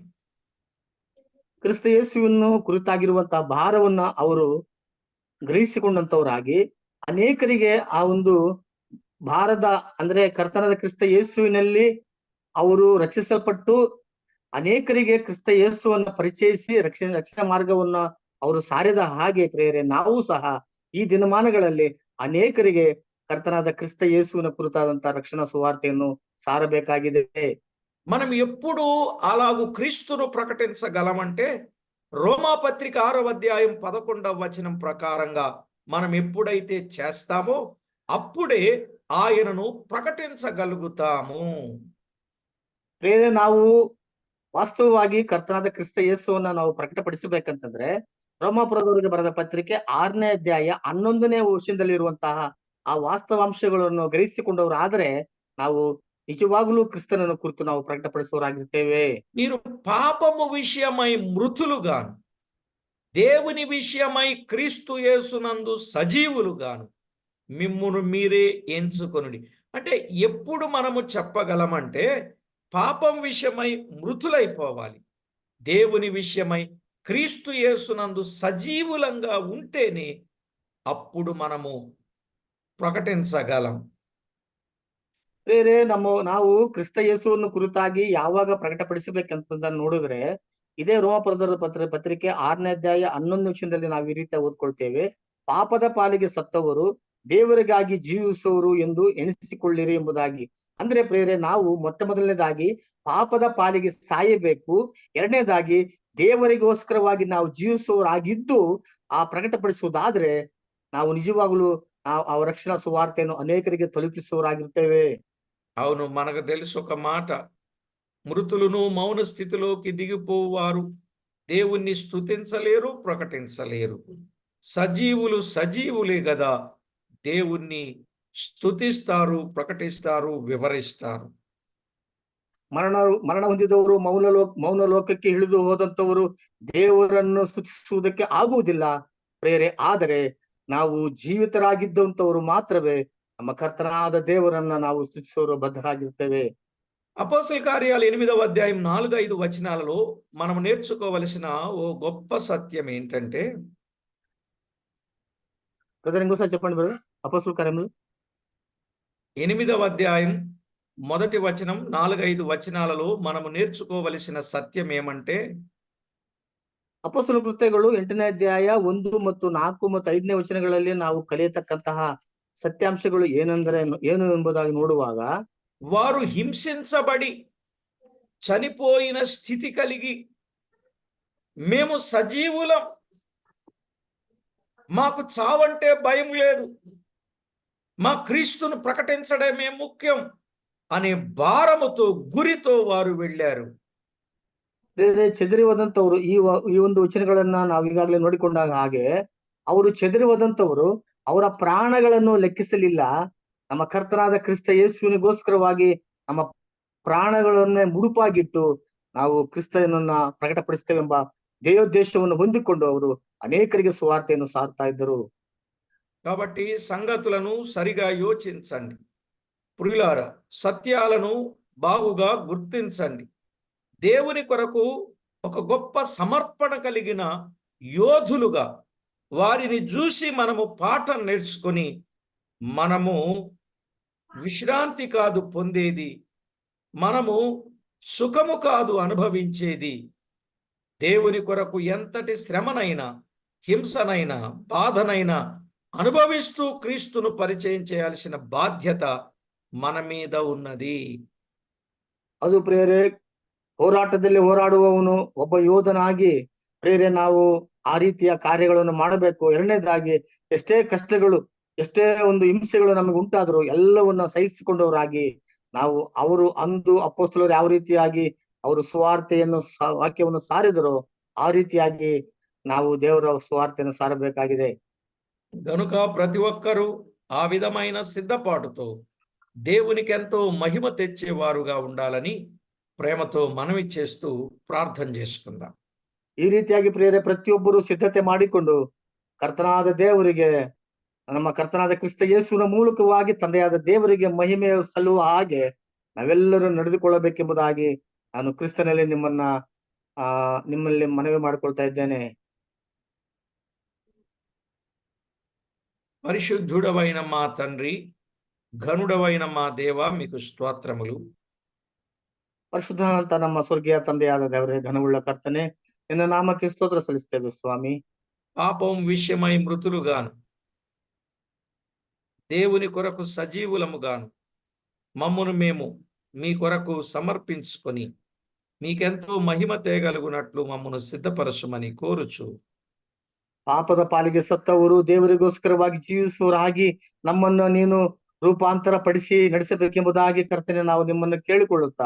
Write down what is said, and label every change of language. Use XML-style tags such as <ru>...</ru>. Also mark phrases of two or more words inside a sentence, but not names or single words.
<kn>ಕ್ರಿಸ್ತ ಯೇಸುವನ್ನು ಕುರಿತಾಗಿರುವಂತಹ ಭಾರವನ್ನ ಅವರು ಗ್ರಹಿಸಿಕೊಂಡಂತವರಾಗಿ ಅನೇಕರಿಗೆ ಆ ಒಂದು ಭಾರದ ಅಂದ್ರೆ ಕರ್ತನಾದ ಕ್ರಿಸ್ತ ಯೇಸುವಿನಲ್ಲಿ ಅವರು ರಕ್ಷಿಸಲ್ಪಟ್ಟು ಅನೇಕರಿಗೆ ಕ್ರಿಸ್ತ ಯೇಸುವನ್ನ ಪರಿಚಯಿಸಿ ರಕ್ಷಣಾ ಮಾರ್ಗವನ್ನ ಅವರು ಸಾರಿದ ಹಾಗೆ ಪ್ರೇರೆ ನಾವು ಸಹ ಈ ದಿನಮಾನಗಳಲ್ಲಿ ಅನೇಕರಿಗೆ ಕರ್ತನಾದ ಕ್ರಿಸ್ತ ಯೇಸುವಿನ ಕುರಿತಾದಂತ ರಕ್ಷಣಾ ಸುವಾರ್ತೆಯನ್ನು ಸಾರಬೇಕಾಗಿದೆ.</kn> <te>మనం ఎప్పుడు అలాగూ క్రీస్తును ప్రకటించగలమంటే, రోమాపత్రిక 6వ అధ్యాయం 11వ వచనం ప్రకారంగా మనం ఎప్పుడైతే చేస్తామో అప్పుడే ఆయనను ప్రకటించగలుగుతాము.</te> <kn>ಪ್ರೇರೆ ನಾವು ವಾಸ್ತವವಾಗಿ ಕರ್ತನಾದ ಕ್ರಿಸ್ತ ಯೇಸುವನ್ನ ನಾವು ಪ್ರಕಟಪಡಿಸಬೇಕಂತಂದ್ರೆ ರೋಮಾಪುರದವರಿಗೆ ಬರೆದ ಪತ್ರಿಕೆ 6ನೇ ಅಧ್ಯಾಯ 11ನೇ ವಚನದಲ್ಲಿರುವಂತಹ ಆ ವಾಸ್ತವಾಂಶಗಳನ್ನು ಗ್ರಹಿಸಿಕೊಂಡವರಾದರೆ ನಾವು ನಿಜವಾಗಲು ಕ್ರಿಸ್ತನನ್ನು ಕುರಿತು ನಾವು ప్రకటపడిసోరాగిರ್ತೇವೆ.</kn> <te>మీరు పాపము విషయమై మృతులుగాను, దేవుని విషయమై క్రీస్తు యేసునందు సజీవులుగాను మిమ్మును మీరే ఎంచుకొనుడి. అంటే ఎప్పుడు మనము చెప్పగలమంటే, పాపం విషయమై మృతులైపోవాలి, దేవుని విషయమై క్రీస్తు యేసునందు సజీవులంగా ఉంటేనే అప్పుడు మనము ప్రకటించగలం.</te> <kn>ಬೇರೆ ನಾವು ಕ್ರಿಸ್ತ ಯೇಸುವನ್ನು ಕುರಿತಾಗಿ ಯಾವಾಗ ಪ್ರಕಟಪಡಿಸಬೇಕಂತ ನೋಡಿದ್ರೆ ಇದೇ ರೋಮಾಪುರದ ಪತ್ರಿಕೆ 6ನೇ ಅಧ್ಯಾಯ 11ನೇ ವಚನದಲ್ಲಿ ನಾವು ಈ ರೀತಿ ಓದ್ಕೊಳ್ತೇವೆ. ಪಾಪದ ಪಾಲಿಗೆ ಸತ್ತವರು ದೇವರಿಗಾಗಿ ಜೀವಿಸುವವರು ಎಂದು ಎಣಿಸಿಕೊಳ್ಳಿರಿ ಎಂಬುದಾಗಿ. ಅಂದ್ರೆ ಪ್ರೇರೆ ನಾವು ಮೊಟ್ಟ ಮೊದಲನೇದಾಗಿ ಪಾಪದ ಪಾಲಿಗೆ ಸಾಯಬೇಕು, ಎರಡನೇದಾಗಿ ದೇವರಿಗೋಸ್ಕರವಾಗಿ ನಾವು ಜೀವಿಸುವವರಾಗಿದ್ದು ಆ ಪ್ರಕಟಪಡಿಸುವುದಾದ್ರೆ ನಾವು ನಿಜವಾಗಲೂ ಆ ರಕ್ಷಣಾ ಸುವಾರ್ತೆಯನ್ನು ಅನೇಕರಿಗೆ ತಲುಪಿಸುವವರಾಗಿರ್ತೇವೆ.</kn> <te>అవును, మనకు తెలుసు ఒక మాట, మృతులను మౌన స్థితిలోకి దిగిపోవారు దేవుణ్ణి స్తుతించలేరు, ప్రకటించలేరు. సజీవులు సజీవులే గదా దేవుణ్ణి స్తుతిస్తారు, ప్రకటిస్తారు, వివరిస్తారు.</te> <kn>ಮರಣ ಹೊಂದಿದವರು ಮೌನ ಲೋಕಕ್ಕೆ ಇಳಿದು ಹೋದಂತವರು ದೇವರನ್ನು ಸ್ತುತಿಸುವುದಕ್ಕೆ ಆಗುವುದಿಲ್ಲ ಪ್ರೇರೆ. ಆದರೆ ನಾವು ಜೀವಿತರಾಗಿದ್ದಂತವರು ಮಾತ್ರವೇ ನಮ್ಮ ಕರ್ತನಾದ ದೇವರನ್ನ ನಾವು ಸ್ತುತಿಸುವ ಬದ್ಧರಾಗಿರ್ತೇವೆ.</kn> <te>అపోస్తల కార్యాలు 8వ అధ్యాయం 4-5 వచనాలలో మనం నేర్చుకోవలసిన ఓ గొప్ప సత్యం ఏంటంటే, బ్రదర్ ఇంకోసారి చెప్పండి బ్రదర్. అపోస్తల కార్యములు 8వ అధ్యాయం 1వ వచనం 4-5 వచనాలలో మనము నేర్చుకోవలసిన సత్యం ఏమంటే,</te> <kn>ಅಪೊಸ್ತಲ ಕೃತ್ಯಗಳು 8ನೇ ಅಧ್ಯಾಯ 1 ಮತ್ತು 4 ಮತ್ತು 5ನೇ ವಚನಗಳಲ್ಲಿ ನಾವು ಕಲಿಯತಕ್ಕಂತಹ ಸತ್ಯಾಂಶಗಳು ಏನು ಎಂಬುದಾಗಿ ನೋಡುವಾಗ,</kn> <te>వారు హింసించబడి చనిపోయిన స్థితి కలిగి మేము సజీవులం, మాకు చావంటే భయం లేదు, మా క్రీస్తును ప్రకటించడమే ముఖ్యం అనే భారముతో, గురితో వారు వెళ్ళారు.</te> <kn>ಚೆದರಿ ಹೋದಂತವ್ರು ಈ ಒಂದು ವಚನಗಳನ್ನ ನಾವು ಈಗಾಗಲೇ ನೋಡಿಕೊಂಡಾಗ ಹಾಗೆ ಅವರು ಚೆದರಿ ಹೋದಂತವರು ಅವರ ಪ್ರಾಣಗಳನ್ನು ಲೆಕ್ಕಿಸಲಿಲ್ಲ. ನಮ್ಮ ಕರ್ತನಾದ ಕ್ರಿಸ್ತ ಯೇಸುವಿನಿಗೋಸ್ಕರವಾಗಿ ನಮ್ಮ ಪ್ರಾಣಗಳನ್ನೇ ಮುಡುಪಾಗಿಟ್ಟು ನಾವು ಕ್ರಿಸ್ತನನ್ನ ಪ್ರಕಟಪಡಿಸ್ತೇವೆಂಬ ದೇವೋದ್ದೇಶವನ್ನು ಹೊಂದಿಕೊಂಡು ಅವರು ಅನೇಕರಿಗೆ ಸುವಾರ್ತೆಯನ್ನು ಸಾರ್ತಾ ಇದ್ದರು.</kn> <te>కాబట్టి సంగతులను సరిగా యోచించండి ప్రియులారా, సత్యాలను బాగుగా గుర్తించండి. దేవుని కొరకు ఒక గొప్ప సమర్పణ కలిగిన యోధులుగా వారిని చూసి మనము పాఠం నేర్చుకొని మనము విశ్రాంతి కాదు పొందేది, మనము సుఖము కాదు అనుభవించేది. దేవుని కొరకు ఎంతటి శ్రమనైనా, హింసనైనా, బాధనైనా అనుభవిస్తూ క్రీస్తును పరిచయం చేయాల్సిన బాధ్యత మన మీద ఉన్నది.</te> <kn>ಅದು ಪ್ರೇರೆ ಹೋರಾಟದಲ್ಲಿ ಹೋರಾಡುವವನು ಒಬ್ಬ ಯೋಧನಾಗಿ ಪ್ರೇರೆ ನಾವು ಆ ರೀತಿಯ ಕಾರ್ಯಗಳನ್ನು ಮಾಡಬೇಕು. ಎರಡನೇದಾಗಿ ಎಷ್ಟೇ ಕಷ್ಟಗಳು, ಎಷ್ಟೇ ಒಂದು ಹಿಂಸೆಗಳು ನಮಗೆ ಉಂಟಾದ್ರು ಎಲ್ಲವನ್ನ ಸಹಿಸಿಕೊಂಡವರಾಗಿ ನಾವು ಅವರು ಅಂದು ಅಪೊಸ್ತಲರು ಯಾವ ರೀತಿಯಾಗಿ ಅವರು ಸುವಾರ್ತೆಯನ್ನು ವಾಕ್ಯವನ್ನು ಸಾರಿದರೋ ಆ ರೀತಿಯಾಗಿ ನಾವು ದೇವರ ಸುವಾರ್ತೆಯನ್ನು ಸಾರಬೇಕಾಗಿದೆ.</kn> <te>గనుక ప్రతి ఒక్కరూ ఆ విధమైన సిద్ధపాటుతో దేవునికి ఎంతో మహిమ తెచ్చేవారుగా ఉండాలని ప్రేమతో మనవి చేస్తూ ప్రార్థన చేసుకుందాం.</te> <kn>ಈ ರೀತಿಯಾಗಿ ಪ್ರೇರೆ ಪ್ರತಿಯೊಬ್ಬರು ಸಿದ್ಧತೆ ಮಾಡಿಕೊಂಡು ಕರ್ತನಾದ ದೇವರಿಗೆ, ನಮ್ಮ ಕರ್ತನಾದ ಕ್ರಿಸ್ತ ಯೇಸುವಿನ ಮೂಲಕವಾಗಿ ತಂದೆಯಾದ ದೇವರಿಗೆ ಮಹಿಮೆ ಸಲ್ಲುವ ಹಾಗೆ ನಾವೆಲ್ಲರೂ ನಡೆದುಕೊಳ್ಳಬೇಕೆಂಬುದಾಗಿ ನಾನು ಕ್ರಿಸ್ತನಲ್ಲಿ ನಿಮ್ಮಲ್ಲಿ ಮನವಿ ಮಾಡಿಕೊಳ್ತಾ ಇದ್ದೇನೆ.</kn> <te>పరిశుద్ధుడవైన మా తండ్రి, ఘనుడవైన మా దేవ, మీకు స్తోత్రములు.</te> <kn>ಪರಿಶುದ್ಧನಂತ ನಮ್ಮ ಸ್ವರ್ಗೀಯ ತಂದೆಯಾದ ದೇವರೇ, ಘನವುಳ್ಳ ಕರ್ತನೆ, ನಿನ್ನ ನಾಮಕ್ಕೆ ಸ್ತೋತ್ರ ಸಲ್ಲಿಸ್ತೇವೆ ಸ್ವಾಮಿ.</kn> <te>పాపం విషయమై మృతులుగాను, దేవుని కొరకు సజీవులముగాను మమ్మును మేము మీ కొరకు సమర్పించుకొని మీకెంతో మహిమ తేగలుగునట్లు మమ్మను సిద్ధపరచుమని కోరుచు,</te> <kn>ಪಾಪದ ಪಾಲಿಗೆ ಸತ್ತವರು ದೇವರಿಗೋಸ್ಕರವಾಗಿ ಜೀವಿಸುವವರಾಗಿ ನಮ್ಮನ್ನು ನೀನು ರೂಪಾಂತರ ಪಡಿಸಿ ನಡೆಸಬೇಕೆಂಬುದಾಗಿ ಕರ್ತನೆ ನಾವು ನಿಮ್ಮನ್ನು ಕೇಳಿಕೊಳ್ಳುತ್ತಾ,</kn>